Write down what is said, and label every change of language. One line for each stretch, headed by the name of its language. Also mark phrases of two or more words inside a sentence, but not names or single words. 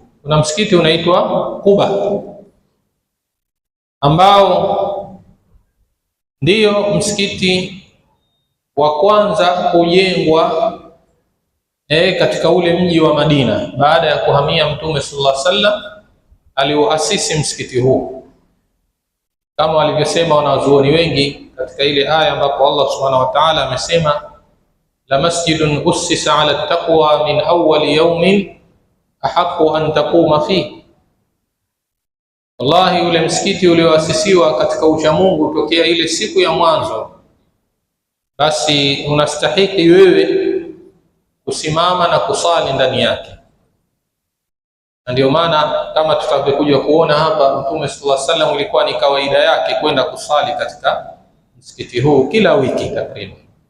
Swahili: Kuna msikiti unaitwa Quba ambao ndiyo msikiti wa kwanza kujengwa katika ule mji wa Madina baada ya kuhamia Mtume
Arabic: صلى الله عليه وسلم.
Swahili: Aliuasisi msikiti huu kama walivyosema wanazuoni wengi katika ile aya ambapo Allah
Arabic: سبحانه وتعالى
Swahili: amesema,
Arabic: لمسجد أسس على التقوى من أول يوم أحق أن تقوم فيه,
Swahili: wallahi ule msikiti ulioasisiwa katika uchamungu tokea ile siku ya mwanzo, basi unastahiki wewe kusimama na kusali ndani yake. Na ndio maana kama tutavyokuja kuona hapa, Mtume
Arabic: صلى الله عليه وسلم
Swahili: ilikuwa ni kawaida yake kwenda kusali katika msikiti huu kila wiki takriban.